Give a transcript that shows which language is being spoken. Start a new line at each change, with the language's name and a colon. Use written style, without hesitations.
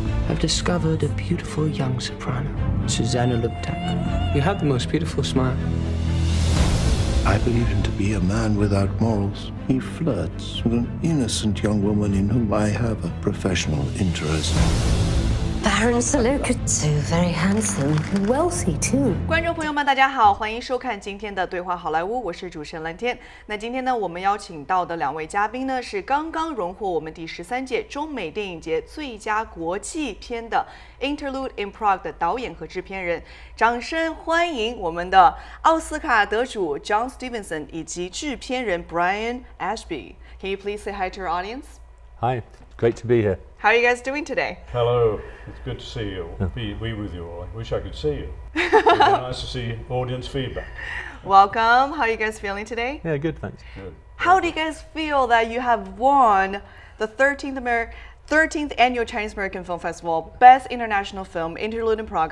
English: I've discovered a beautiful young soprano, Susanna Luptak. You have the most beautiful smile. I believe him to be a man without morals. He flirts with an innocent young woman in whom I have a professional interest. Baron Salukatsu, very handsome, wealthy too.
Chinese: 观众朋友们，大家好，欢迎收看今天的对话好莱坞，我是主持人蓝天。那今天呢，我们邀请到的两位嘉宾呢，是刚刚荣获我们第13届中美电影节最佳国际片的 Interlude in Prague 的导演和制片人，掌声欢迎我们的奥斯卡得主 John Stevenson 以及制片人 Brian Ashby.
English: Can you please say hi to our audience? Hi, great to be here. How are you guys doing today? Hello, it's good to see you. Be with you all. I wish I could see you. It'd be nice to see audience feedback. Welcome. How are you guys feeling today? Yeah, good, thanks. Good. How do you guys feel that you have won the 13th Annual Chinese American Film Festival Best International Film, Interlude in Prague?